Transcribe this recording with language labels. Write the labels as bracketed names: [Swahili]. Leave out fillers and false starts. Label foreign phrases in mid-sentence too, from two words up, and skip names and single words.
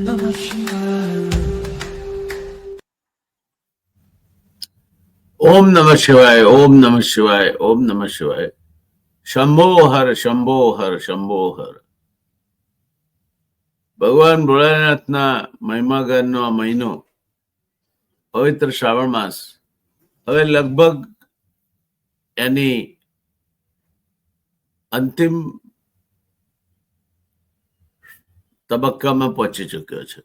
[Sanskrit] ओम नमः शिवाय, ओम नमः शिवाय, ओम नमः शिवाय। शंभो हर, शंभो हर, शंभो हर। [Gujarati] ભગવાન ભોળાનાથના મહિમાગારનો આ મહિનો, પવિત્ર શ્રાવણ માસ, હવે લગભગ એની અંતિમ તબક્કામાં પહોંચી ચૂક્યો છે.